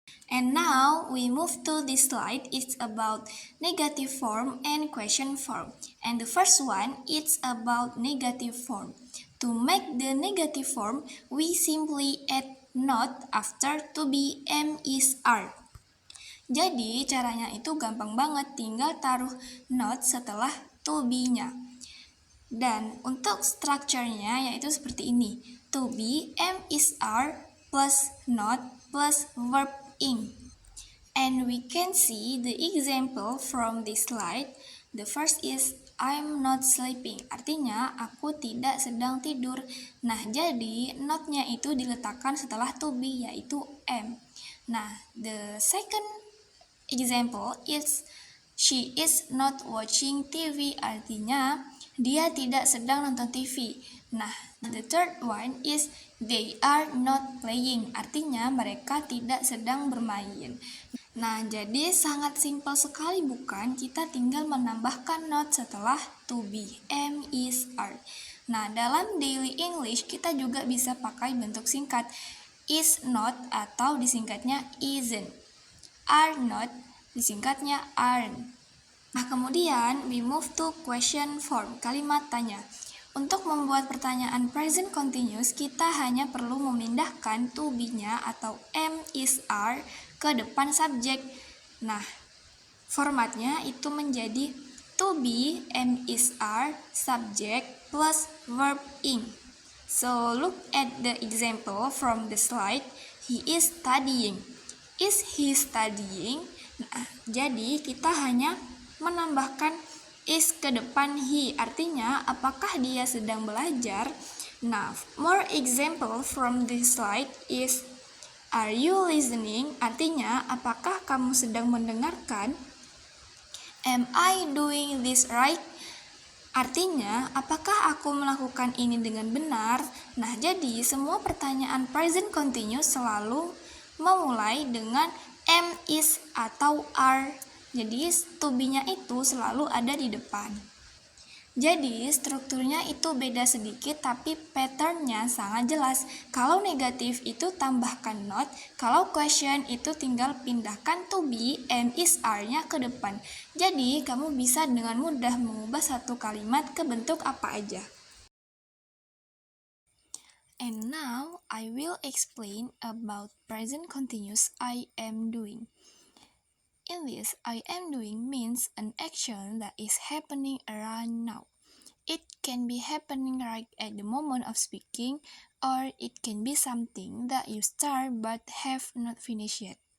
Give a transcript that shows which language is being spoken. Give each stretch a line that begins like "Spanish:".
English: And now we move to this slide. It's about negative form and question form. And the first one, it's about negative form. To make the negative form, we simply add not after to be, am, is, are.
Indonesian: Jadi caranya itu gampang banget, tinggal taruh not setelah to be-nya. Dan untuk strukturnya yaitu seperti ini.
English: To be, am, is, are plus not plus verb ing. And we can see the example from this slide. The first is I'm not sleeping.
Indonesian: Artinya aku tidak sedang tidur. Nah, jadi not-nya itu diletakkan setelah to be yaitu am.
English: Nah, the second example is she is not watching TV.
Indonesian: Artinya dia tidak sedang nonton TV.
English: Nah, the third one is they are not playing.
Indonesian: Artinya mereka tidak sedang bermain. Nah, jadi sangat simpel sekali bukan? Kita tinggal menambahkan not setelah to be, am, is, are. Nah, dalam daily English kita juga bisa pakai bentuk singkat is not atau disingkatnya isn't. Are not disingkatnya aren't. Nah, kemudian
English: we move to question form,
Indonesian: kalimat tanya. Untuk membuat pertanyaan present continuous, kita hanya perlu memindahkan to be-nya atau am, is, are ke depan subjek. Nah, formatnya itu menjadi to be, am, is, are, subject plus verb ing.
English: So, look at the example from the slide. He is studying. Is he studying?
Indonesian: Nah, jadi kita hanya menambahkan is ke depan he, artinya apakah dia sedang belajar?
English: Nah, more example from this slide is are you listening?
Indonesian: Artinya apakah kamu sedang mendengarkan?
English: Am I doing this right?
Indonesian: Artinya apakah aku melakukan ini dengan benar? Nah, jadi semua pertanyaan present continuous selalu memulai dengan am, is, atau are. Jadi to be-nya itu selalu ada di depan. Jadi strukturnya itu beda sedikit tapi patternnya sangat jelas. Kalau negatif itu tambahkan not, kalau question itu tinggal pindahkan to be, am, is, are-nya ke depan. Jadi kamu bisa dengan mudah mengubah satu kalimat ke bentuk apa aja.
English: And now I will explain about present continuous I am doing. In this, I am doing means an action that is happening around now. It can be happening right at the moment of speaking, or it can be something that you start but have not finished yet.